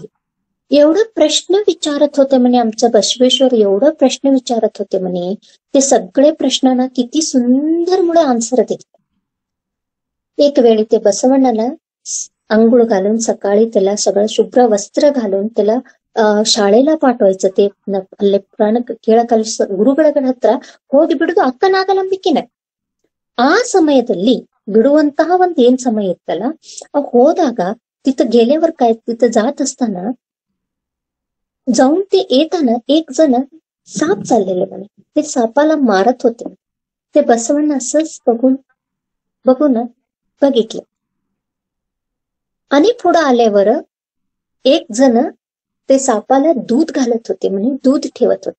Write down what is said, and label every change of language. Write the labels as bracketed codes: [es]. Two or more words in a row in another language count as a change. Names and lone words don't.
[mr] एवढं प्रश्न विचारत होते म्हणे आमचं बसवेश्वर, एवढं प्रश्न विचारत होते म्हणे, ते सगळे प्रश्नांना किती सुंदर मुळे आन्सर देत. एक वेळी ते बसवण्णाला अंघोळ घालून सकाळी त्याला सगळं शुभ्र वस्त्र घालून त्याला [kn] ಶಾಲೆಲ್ಲ ಪಾಠವಾಯ್ತು. ते ಅಲ್ಲೇ ಪುರಾಣ ಕೇಳ ಕಲಿಸ ಗುರುಗಳ ಹತ್ರ ಹೋಗಿ ಬಿಡುದು ಅಕ್ಕ ನಾಗಲಂಬಿಕೆನೆ. ಆ ಸಮಯದಲ್ಲಿ ಬಿಡುವಂತಹ ಒಂದ್ ಏನ್ ಸಮಯ ಇತ್ತಲ್ಲ, ಹೋದಾಗ [mr] तिथं गेल्यावर काय, तिथं जात असताना जाऊन ते येताना एक जण साप चाललेले म्हणे, ते सापाला मारत होते. ते बसवण्ण असंच बघून बघितलं. आणि पुढे आल्यावर एक जण ते सापाला दूध घालत होते म्हणे, दूध ठेवत होते.